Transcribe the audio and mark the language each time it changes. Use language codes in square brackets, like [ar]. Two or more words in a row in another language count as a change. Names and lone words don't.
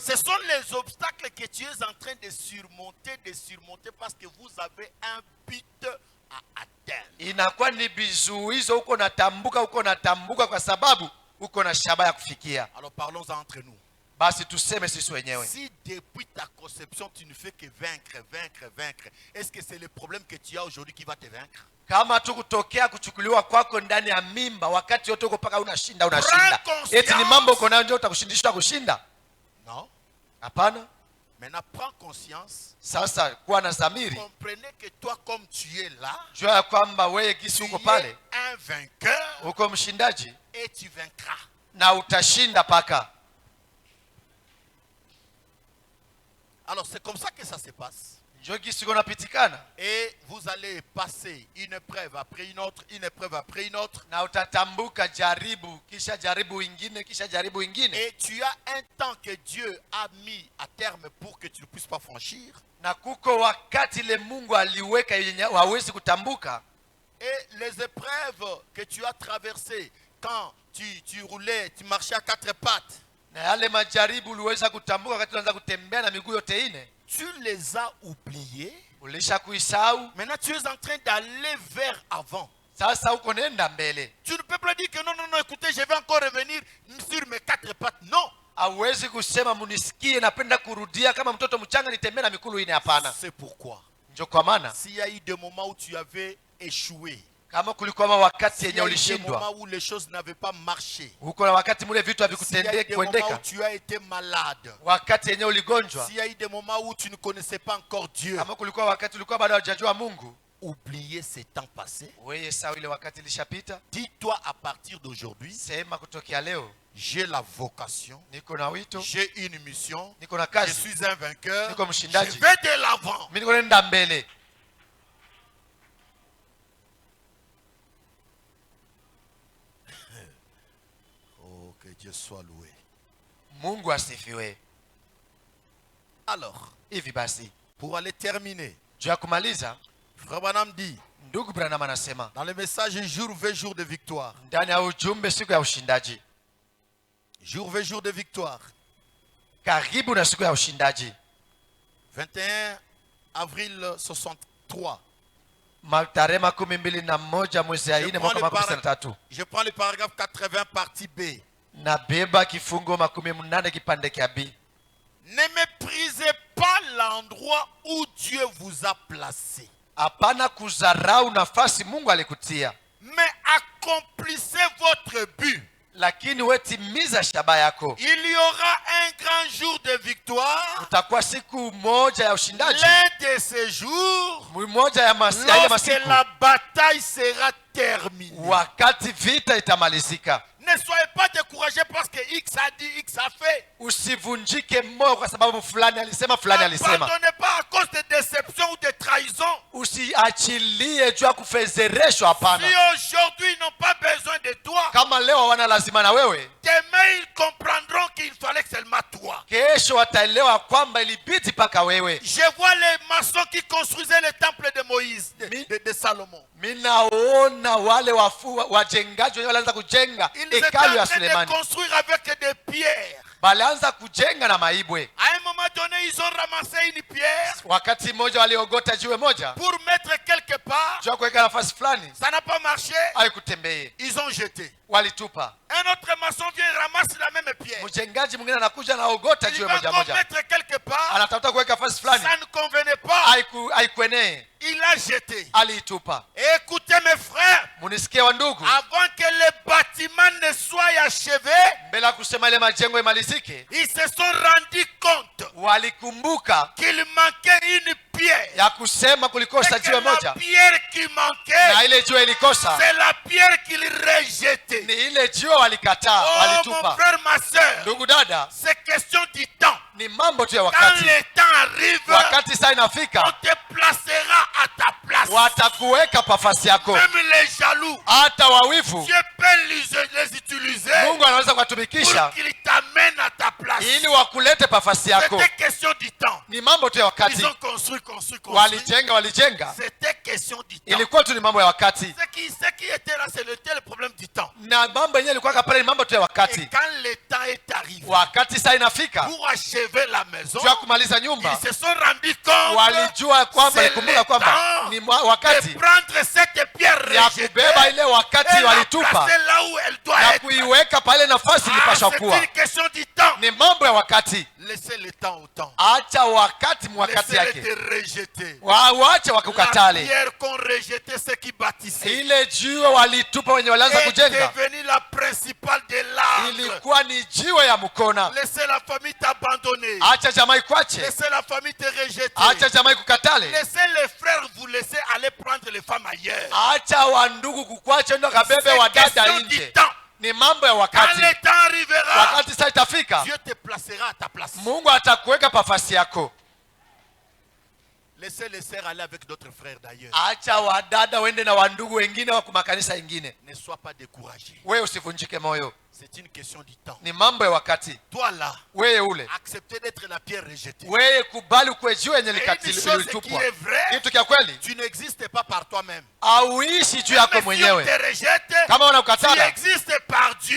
[fr] ce sont les obstacles que tu es en train de surmonter parce que vous avez un but à atteindre. [sw] inakuwa ni bizuizo uko natambuka kwa sababu uko na shaba ya kufikia. [fr] Alors parlons entre nous. [sw] Basi tuseme sisi wenyewe. [fr] Si depuis ta conception tu ne fais que vaincre, est-ce que c'est le problème que tu as aujourd'hui qui va te vaincre? [sw] Kama tu kutokea kuchukuliwa kwako ndani ya mimba wakati yote uko paka unashinda. Eti ni mambo uko nayo ndio utakushindisha kushinda? [fr] Non. [sw] Hapana. [fr] Maintenant prends conscience. [sw] Sasa kuwa na dhamiri. [fr] Comprenez que toi comme tu es là, [sw] Jua ya kwamba wewe gisi uko pale, [fr] un vainqueur [sw] uko mshindaji [fr] et tu vaincras. [sw] na utashinda paka. [fr] Alors c'est comme ça que ça se passe. [sw] Njoo gisi uko napitikana. [fr] Et vous allez passer une épreuve après une autre, [sw] Na utatambuka jaribu, kisha jaribu ingine, kisha jaribu ingine. [fr] Et tu as un temps que Dieu a mis à terme pour que tu ne puisses pas franchir. [sw] Na kuko wakati le Mungu aliweka yenye hawezi kutambuka. [fr] Et les épreuves que tu as traversées quand tu roulais, tu marchais à quatre pattes. [sw] Na yale majaribu uliweza kutambuka wakati unaanza kutembea na miguu yote ine. [fr] Tu les as oubliés. [sw] Ulisha kuisahau. [fr] Maintenant tu es en train d'aller vers avant. [sw] Sasa uko nenda mbele. [fr] Tu ne peux pas dire que non, écoutez, je vais encore revenir sur mes quatre pattes. Non. [sw] Hawezi kusema munisikie napenda kurudia kama mtoto mchanga nitembee na mikulu ine, hapana. [fr] C'est pourquoi. [sw] Ndio kwa maana [fr] S'il y a eu des moments où tu avais échoué. [sw] kama kulikuwa wakati yenye [fr] S'il y a eu des [sw] ulishindwa. [fr] moments où les choses n'avaient pas marché. [sw] Huko na wakati mule vitu [fr] S'il y a eu [sw] havikutendeka [fr] des moments où [sw] kuendeka. [fr] tu as été malade. [sw] Wakati yenye uligonjwa. [fr] S'il y a eu des moments où tu ne connaissais pas encore Dieu. [sw] Kama kulikuwa wakati ulikuwa bado hujajua Mungu. [fr] Oubliez ces temps passés. [sw] Wewe sawa ile wakati ilishapita. [fr] Dis-toi à partir d'aujourd'hui, [sw] Sema kutokea leo [fr] j'ai la vocation, [sw] niko na wito, [fr] j'ai une mission, [sw] niko na [fr] je [sw] kazi, [fr] suis un vainqueur, [sw] niko [fr] je [sw] mshindaji. [fr] vais de l'avant. [sw] Mimi niko nenda mbele. [fr] Oh, que Dieu soit loué. [sw] Mungu asifiwe. [fr] Alors, [sw] Hivi basi, [fr] pour aller terminer, [sw] juu ya kumaliza, [fr] Frère Branham dit, [sw] ndugu Branham anasema [fr] dans le message jour veut jour de victoire, [sw] ndani ya ujumbe siku ya ushindaji, [fr] jour veut jour de victoire, [sw] karibu na siku ya ushindaji, [fr] 21 avril 63. [sw] tarehe 21 mwezi ya 4 mwaka 2023. [fr] Je prends le paragraphe 80 partie B. [sw] Na beba kifungo 18 kipande kia B. [fr] Ne méprisez pas l'endroit où Dieu vous a placé. [sw] Hapana kuzarau nafasi Mungu alikutia. [fr] Mais accomplissez votre but. [sw] Lakini wewe timiza shaba yako. [fr] Il y aura un grand jour de victoire. [sw] Utakuwa siku moja ya ushindaji. [fr] L'un de ces jours, [sw] Moja ya [fr] lorsque [sw] masiku. [fr] la bataille sera terminée. [sw] Wakati vita itamalizika. [fr] Ne soyez pas découragés parce que X a dit, X a fait. [sw] Usivunjike moyo kwa sababu fulani alisema, fulani alisema. [fr] N'abandonnez pas à cause de déception ou de trahison. [sw] Usiachilie juu ya kufezereshwa, hapana. [fr] Si aujourd'hui ils n'ont pas besoin de toi, [sw] Kama leo wana lazima na wewe, [fr] demain ils comprendront qu'il fallait seulement toi. [sw] kesho wataelewa kwamba ilibidi paka wewe. [fr] Je vois les maçons qui construisaient le temple de Moïse, de Salomon. [sw] Minaona wale wajengaji wenyewe walianza kujenga [fr] Ils étaient [sw] hekalu ya [fr] en train de [sw] Sulemani. [fr] construire avec des pierres. [sw] Balianza kujenga na maibwe. [fr] À un moment donné, ils ont ramassé une pierre [sw] Wakati mmoja waliogota jiwe moja [fr] pour mettre quelque part. [sw] juu ya kuweka nafasi fulani, [fr] Ça n'a pas marché. [sw] haikutembea, [fr] Ils ont jeté. [sw] walitupa. [fr] Un autre maçon vient ramasse la même pierre. [sw] Mjengaji mwingine anakuja na ogota [fr] Il [sw] jiwe [fr] va [sw] moja [fr] encore [sw] moja, [fr] mettre quelque part. [sw] anatafuta kuweka nafasi fulani, [fr] Ça ne convenait pas. [sw] haikuenee, [fr] Il a jeté. [sw] aliitupa. [fr] Écoutez mes frères, [sw] Munisikie wa ndugu, [fr] avant que le bâtiment ne soit achevé, [sw] mbele ya kusema ile majengo imalizike, [fr] ils se sont rendus compte [sw] walikumbuka [fr] qu'il manquait une pierre. [sw] ya kusema kulikosa [fr] Et que [sw] jiwe [fr] la [sw] moja, [fr] pierre qui manquait, [sw] na ile jiwe ilikosa [fr] c'est la pierre qu'ils rejetaient. [sw] ni ile jiwe walikataa, [fr] Oh mon [sw] walitupa. [fr] frère, ma soeur, [sw] Ndugu dada, [fr] c'est question du temps. [sw] ni mambo tu ya [fr] Quand [sw] wakati. [fr] le temps arrive, [sw] Wakati saa [fr] on [sw] inafika, [fr] te placera à ta place. [sw] watakuweka pafasi yako. [fr] Même les jaloux, [sw] Hata wawivu [fr] Dieu peut les [sw] Mungu anaweza [fr] pour [sw] kuwatumikisha [fr] qu'il t'amène à ta place. [sw] ili wakulete pafasi yako. [fr] C'était question du temps. [sw] Ni mambo tu ya wakati. [fr] Ils ont construit. [sw] Walijenga. [fr] C'était question du temps. [sw] Ilikuwa tu ni mambo ya wakati. [fr] Ce qui était là, c'était le problème du temps. [sw] Na mambo yenyewe ilikuwa pale ni mambo tu ya [fr] Et [sw] wakati. [fr] quand le temps est arrivé, [sw] Wakati saa inafika [fr] pour achever la maison, [sw] juu ya kumaliza nyumba, [fr] ils se sont rendus compte [sw] walijua kwamba, [fr] c'est [sw] walikumbuka [fr] le [sw] kwamba [fr] temps [sw] ni wakati [fr] de prendre cette pierre [sw] ya [fr] rejetée [sw] kubeba ile wakati [fr] et la [sw] walitupa [fr] placer là où elle doit [sw] na [fr] être. [sw] kuiweka pale nafasi ilipaswa [fr] C'est [sw] kuwa. [fr] une question du temps. [sw] Ni mambo ya wakati. [fr] Laissez le temps au temps. [sw] Acha wakati mwakati [fr] Laissez-le [sw] yake. [fr] te rejeter. [sw] Waache [fr] La [sw] wakukatale. [fr] pierre qu'on rejetait, ceux qui bâtissaient, [sw] Ile jiwe walitupa wenye walianza [fr] est [sw] kujenga [fr] devenue la principale de l'âme. [sw] ilikuwa ni jiwe ya mkona. [fr] Laissez la famille t'abandonner. [sw] Acha jamaa ikwache. [fr] Laissez la famille te rejeter. [sw] Acha jamaa ikukatale. [fr] Laissez les frères vous laisser aller prendre les femmes ailleurs. [sw] Acha wandugu kukwache ndo kabebe [fr] C'est [sw] wadada [fr] question du [sw] nje. [fr] temps. [sw] Ni mambo ya [fr] Quand [sw] wakati. [fr] le temps arrivera, [sw] Wakati saa itafika, [fr] Dieu te placera à ta place. [sw] Mungu atakuweka pafasi yako. [fr] Laissez les sœurs aller avec d'autres frères d'ailleurs. [sw] Acha wadada wende na wandugu wengine wa kumakanisa ingine. [fr] Ne sois pas découragé. [sw] Wewe usivunjike moyo. [fr] C'est une question du temps. [sw] Ni mambo ya wakati. [fr] Toi là, [sw] Wewe ule. [fr] acceptez d'être la pierre rejetée. [sw] Wewe kubali kuwe jiwe yenye [fr] Et une chose qui [sw] litupwa. [fr] est vraie, [sw] Kitu kia kweli, [fr] tu n'existes pas par toi-même. [sw] auishi juu yako [fr] Même si on [sw] mwenyewe. [fr] te rejette, [sw] Kama [fr] tu [sw] unakatala, [fr] existes par Dieu.